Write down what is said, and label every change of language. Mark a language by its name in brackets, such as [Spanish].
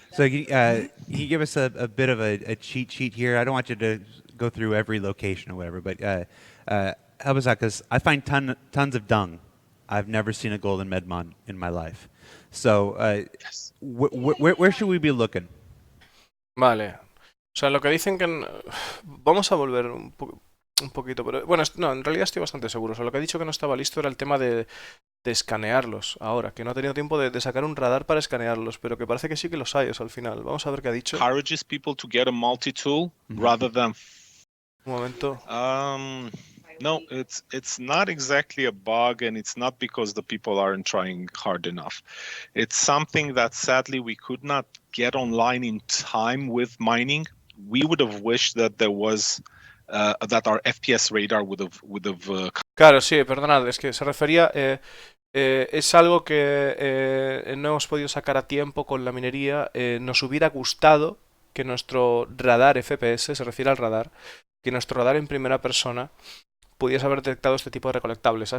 [English] So can you give us a bit of a cheat sheet here? I don't want you to go through every location or whatever, but help us out, because I find tons of dung. I've never seen a golden medmon in my life. So Yes. where should we be looking? [Spanish] Vale. O sea, lo que dicen que... Vamos a volver un poquito, pero bueno, no, en realidad estoy bastante seguro. O sea, lo que ha dicho que no estaba listo era el tema de escanearlos ahora, que no ha tenido tiempo de sacar un radar para escanearlos, pero que parece que sí que los hay, o sea, al final. Vamos a ver qué ha dicho. [English] Encourages people to get a multi-tool rather than. [Spanish] Un momento. [English] No, it's not exactly a bug, and it's not because the people aren't trying hard enough. It's something that sadly we could not get online in time with mining. We would have wished that there was that our FPS radar would have. [Spanish] Claro, sí, perdonad, es que se refería... es algo que no hemos podido sacar a tiempo con la minería. Nos hubiera gustado que nuestro radar FPS, se refiere al radar, que nuestro radar en primera persona pudiese haber detectado este tipo de recolectables.